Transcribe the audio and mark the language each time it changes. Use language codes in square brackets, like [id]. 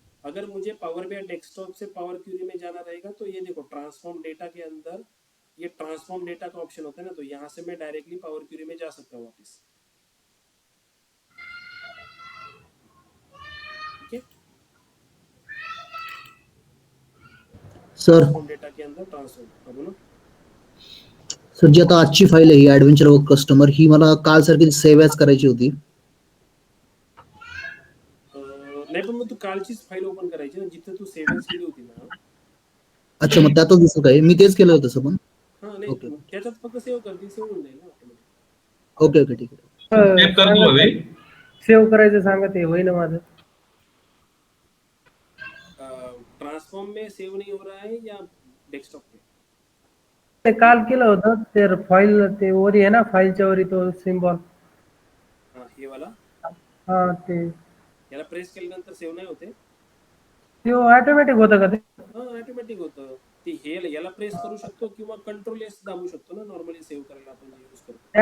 [hi] अगर मुझे power BI desktop से पावर क्यूरी में जाना रहेगा तो ये देखो ट्रांसफॉर्म डेटा के अंदर ये ट्रांसफॉर्म डेटा का ऑप्शन होता है ना, तो यहाँ से मैं डायरेक्टली पावर क्यूरी में जा सकता हूँ वापस, ठीक है। सर ट्रांसफॉर्म डेटा के अंदर ट्रांसफॉर्म, बोलो। [mr] सर जी आता आजची फाईल आहे ही ऍडव्हेंचर वर्क कस्टमर ही मला काल सारखी सेव्ह ॲज करायची होती. नाही पण मग तू कालचीच फाईल ओपन करायची ना, जिथे तू सेव्ह एज केली होती ना. अच्छा मग त्यातच दिसत आहे, मी तेच केलं होतं तसं पण. हा नाही ओके त्याच्यात फक्त सेव्ह कर, ती सेव्ह होऊन जाईल ना ऑटोमॅटिक. ओके ओके ठीक आहे. [hi] सेव कर दूं अभी? [mr] सेव्ह करायचं सांगा, ते होईना माझं. [hi] ट्रांसफॉर्म में सेव नहीं हो रहा है या डेस्कटॉप पे? [mr] ते काल केलं होतं, तर फाईल ते वरी आहे ना, फाईलच्या वरी तो सिम्बॉल. [hi] हाँ हे वाला, [mr] हा ते याला प्रेस केल्यानंतर सेव्ह नाही होते. ऑटोमॅटिक होतं का ते? हा ऑटोमॅटिक होतं ते. हे याला प्रेस करू शकतो किंवा कंट्रोल एस दाबू शकतो ना, नॉर्मली सेव्ह करायला आपण जे यूज करतो.